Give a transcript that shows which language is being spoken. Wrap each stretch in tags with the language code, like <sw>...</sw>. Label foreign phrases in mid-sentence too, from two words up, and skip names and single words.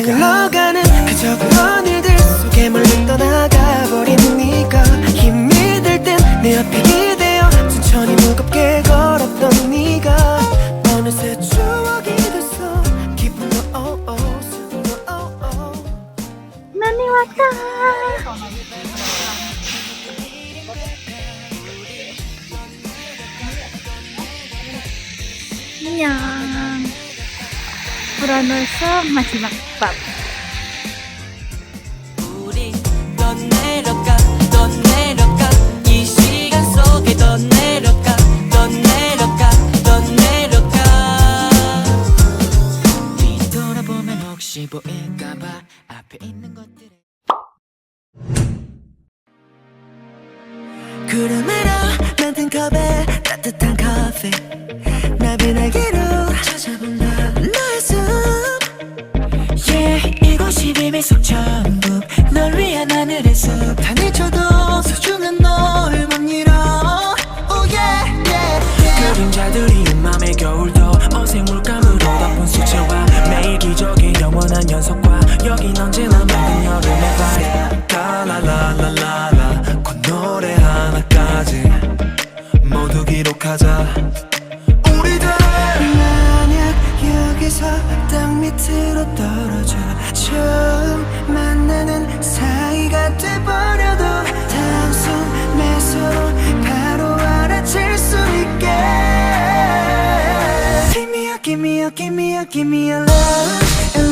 <ko>떠나가. 흘러가는 그저 그런 일들 속에 멀리 떠나가 버린 네가 힘이 들 땐 내 옆에 기대어 천천히 무겁게 걸었던 네가 어느새 추억이 됐어. 기쁨도 슬픔도 Nani wata. Nyang. Puranoso masih makbab. 우리 더 내려가 이 시간 속에 더 내려가 뒤돌아보면 혹시 보일까봐 앞에 있는 구름으로 만든 컵에 따뜻한 커피 나비날개로 찾아본다 너의 숨 Yeah 이곳이 비밀 속 천국 널 위한 하늘의 숲 하늘 쳐도 소중한 널 못 잃어</ko> <en>Oh yeah yeah yeah</en> <ko>그림자들이 맘의 겨울도 어색 물감으로 덮은 수채화 매일 기적의 영원한 연속과 여긴 언제나 맑은 여름의 vibe 라라라라라 콧노래 하나까지 모두 기록하자 우리들 만약 여기서 땅 밑으로 떨어져 처음 만나는 사이가 돼버려도 단숨에 서로 바로 알아챌 수 있게</ko> <en>Give me a, give me a, give me a, give me a love</en>